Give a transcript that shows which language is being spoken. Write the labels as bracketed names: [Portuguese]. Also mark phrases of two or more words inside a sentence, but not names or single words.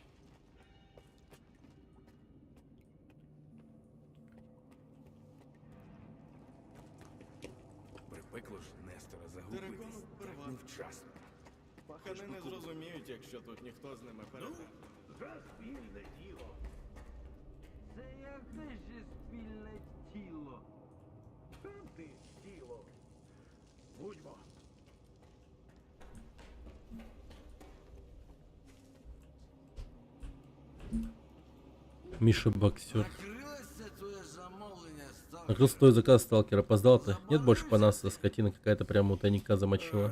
[Ukrainian] Припекло ж Нестора загубитись. Так невчасно. Пахани не зрозуміють, якщо тут ніхто з ними переде. За спільне діло. Це яке ж спільне тіло? Сам ти тіло. Будьмо. Миша боксер. [Russian] Накрылся твой заказ, сталкер. Опоздал ты? Нет больше по нас, скотина какая-то прямо у тайника замочила.